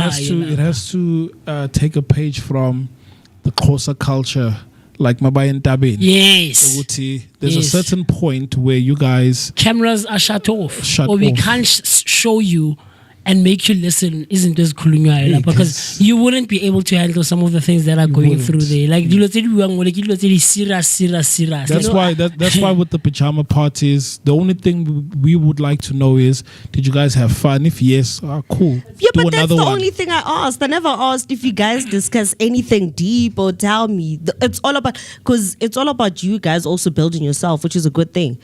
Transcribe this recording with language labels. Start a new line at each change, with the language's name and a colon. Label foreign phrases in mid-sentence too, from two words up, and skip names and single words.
English: has to take a page from the Xhosa culture, like Mabayan Tabin. Yes. There's a Yes. certain point where you guys Cameras are shut off. Shut or we off. can't show you and make you listen, isn't this Kulunga? Because you wouldn't be able to handle some of the things that are going wouldn't. through there. Like,
Tswana: dilo tse di buang mo, like, dilo tse di serious. That's why with the pajama parties, the only thing we would like to know is, did you guys have fun? If yes, cool. Yeah, Do but that's another the one. only thing I asked. I never asked if you guys discuss anything deep or tell me. It's all about, because it's all about you guys also building yourself, which is a good thing.